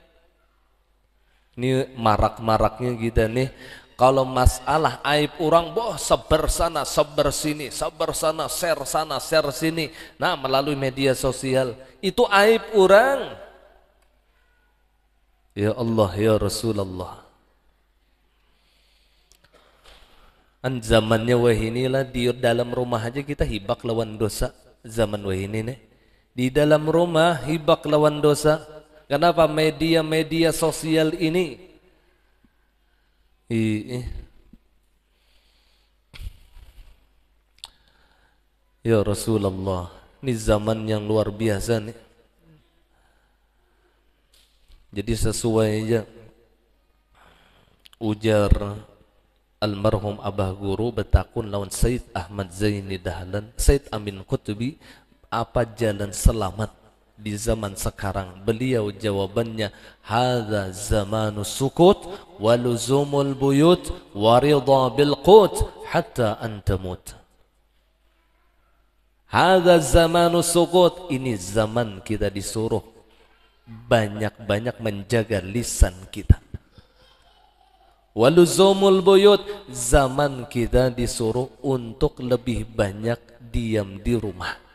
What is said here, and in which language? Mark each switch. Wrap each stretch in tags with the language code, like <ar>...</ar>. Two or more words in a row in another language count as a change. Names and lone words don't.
<id>Ini marak-maraknya kita nih, kalau masalah aib orang, boh sebar sana, sebar sini, sebar sana, share sini. Nah, melalui media sosial, itu aib orang.</id> <ar>Ya Allah, ya Rasulullah.</ar> <bjn>Zamannya wahinilah, di dalam rumah aja kita hibak lawan dosa. Zaman wahini nih, di dalam rumah hibak lawan dosa.</bjn> <id>Kenapa? Media-media sosial ini.</id> <ar>Ya Rasulullah,</ar> <id>ini zaman yang luar biasa nih.</id> <bjn>Jadi sesuai aja ujar almarhum Abah Guru betakun lawan Said Ahmad Zaini Dahlan,</bjn> <id>Said Amin Qutubi, apa jalan selamat di zaman sekarang? Beliau jawabannya,</id> <ar>هذا زمان السكوت ولزوم البيوت والرضا بالقوت حتى تموت. هذا زمان السكوت,</ar> <id>ini zaman kita disuruh banyak-banyak menjaga lisan kita.</id> <ar>ولزوم البيوت,</ar> <id>zaman kita disuruh untuk lebih banyak diam di rumah.</id>